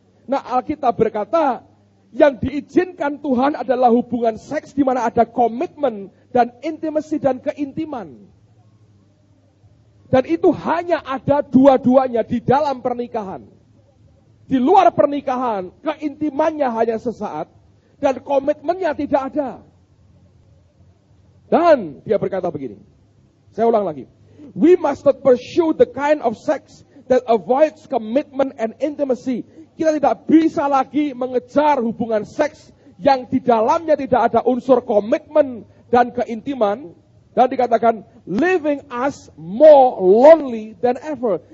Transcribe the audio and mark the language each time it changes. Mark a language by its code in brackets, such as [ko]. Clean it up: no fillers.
[id] Nah, Alkitab berkata, yang diizinkan Tuhan adalah hubungan seks di mana ada komitmen dan intimasi dan keintiman. Dan itu hanya ada dua-duanya di dalam pernikahan. Di luar pernikahan, keintimannya hanya sesaat dan komitmennya tidak ada. Dan dia berkata begini, saya ulang lagi. [en] We must not pursue the kind of sex that avoids commitment and intimacy. [id] Kita tidak bisa lagi mengejar hubungan seks yang di dalamnya tidak ada unsur komitmen dan keintiman. Dan dikatakan, [en] leaving us more lonely than ever.